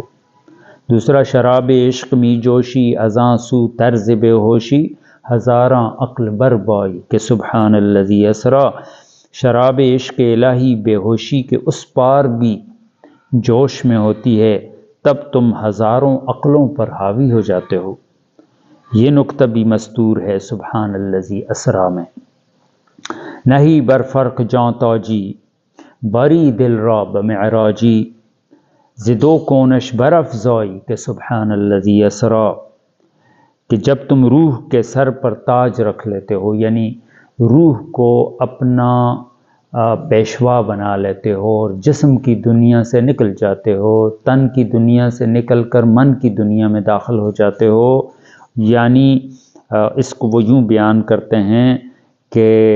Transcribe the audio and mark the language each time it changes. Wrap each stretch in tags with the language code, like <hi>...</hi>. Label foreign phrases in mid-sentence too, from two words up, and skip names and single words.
<ur>دوسرا،</ur> <fa>شراب عشق می جوشی ازاں سو طرز بے ہوشی، ہزاراں عقل بربائی کہ</fa> <ar>سبحان الذی اسرا،</ar> <ur>شراب عشق الہی بے ہوشی کے اس پار بھی جوش میں ہوتی ہے، تب تم ہزاروں عقلوں پر حاوی ہو جاتے ہو۔ یہ نکتہ بھی مستور ہے</ur> <ar>سبحان الذی اسرا</ar> <ur>میں۔</ur> <fa>نہیں بر فرق جاں تاجی بری دل را بمعراجی، زدو کونش برافزائی کہ</fa> <ar>سبحان الذی اسرا،</ar> <ur>کہ جب تم روح کے سر پر تاج رکھ لیتے ہو، یعنی روح کو اپنا پیشوا بنا لیتے ہو اور جسم کی دنیا سے نکل جاتے ہو، تن کی دنیا سے نکل کر من کی دنیا میں داخل ہو جاتے ہو، یعنی اس کو وہ یوں بیان کرتے ہیں کہ</ur>